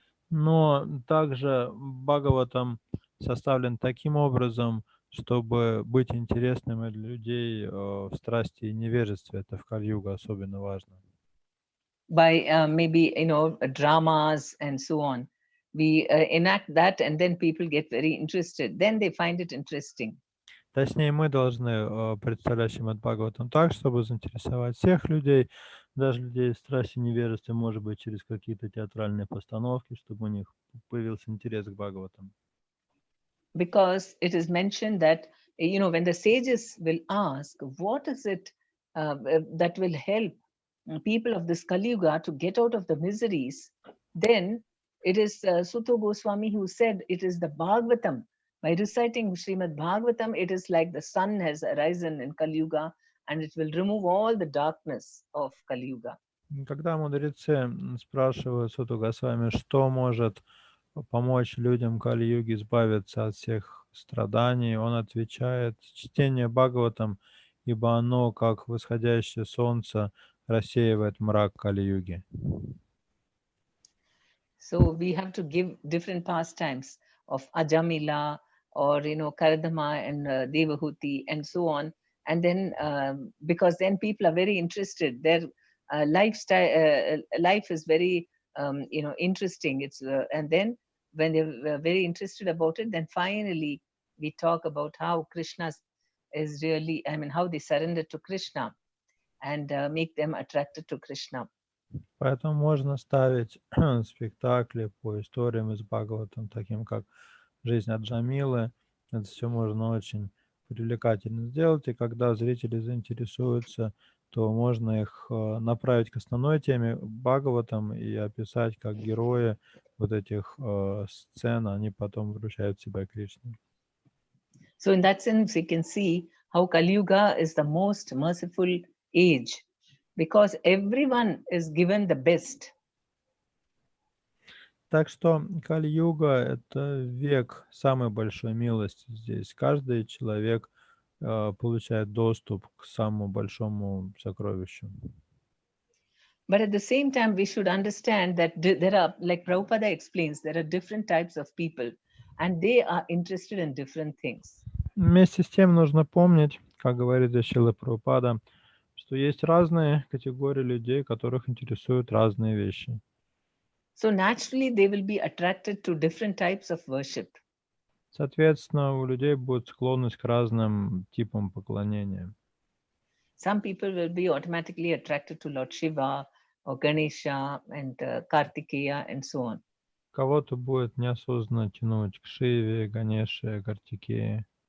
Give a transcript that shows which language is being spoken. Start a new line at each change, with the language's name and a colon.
Russian: Но также Бхагаватам составлен таким образом, чтобы быть интересным и для людей в страсти и невежестве. Это в Кали-юга особенно важно.
English: By maybe dramas and so on, we enact that, and then people get very interested. Then they find it interesting.
Russian: Точнее, мы должны представлять Шримад Бхагаватам так, чтобы заинтересовать всех людей, даже людей в страсти невежества, может быть, через какие-то театральные постановки, чтобы у них появился интерес к Бхагаватам.
English: Because it is mentioned that, when the sages will ask, what is it that will help people of this Kali Yuga to get out of the miseries, then it is Sutta Goswami who said it is the Bhagavatam. By reciting Srimad Bhagavatam, it is like the sun has arisen in Kali Yuga, and it will remove all the darkness of Kali Yuga.
Russian: Когда мудрецы спрашивают Суту Госвами, что может помочь людям Кали-юги избавиться от всех страданий, он отвечает: чтение Бхагаватам, ибо оно, как восходящее солнце, рассеивает мрак Кали-юги.
English: So we have to give different pastimes of Ajamila or Karadama and Devahuti and so on, and then because then people are very interested. Their lifestyle, life is very interesting. It's and then when they're very interested about it, then finally we talk about how Krishna is really, how they surrender to Krishna and make them attracted to Krishna.
Russian: Поэтому можно ставить спектакли по историям из Бхагаватам, таким как «Жизнь Аджамилы». Это все можно очень привлекательно сделать, и когда зрители заинтересуются, то можно их направить к основной теме Бхагаватам и описать, как герои вот этих сцен, они потом вручают себя Кришне.
English: So in that sense, we can see how Kali Yuga is the most merciful age, because everyone is given the best.
Russian: Так что Кали-юга — это век самой большой милости здесь. Каждый человек получает доступ к самому большому сокровищу.
English: But at the same time, we should understand that there are, like Prabhupada explains, there are different types of people, and they are interested in different things.
Russian: Вместе с тем нужно помнить, как говорит Шрила Прабхупада, что есть разные категории людей, которых интересуют разные вещи.
English: So naturally, they will be attracted to different types of worship.
Russian: Соответственно, у людей будет склонность к разным типам поклонения.
English: Some people will be automatically attracted to Lord Shiva or Ganesha and Kartikeya and so on.
Russian: Кого-то будет неосознанно тянуть к Шиве, Ганеше, Картикее.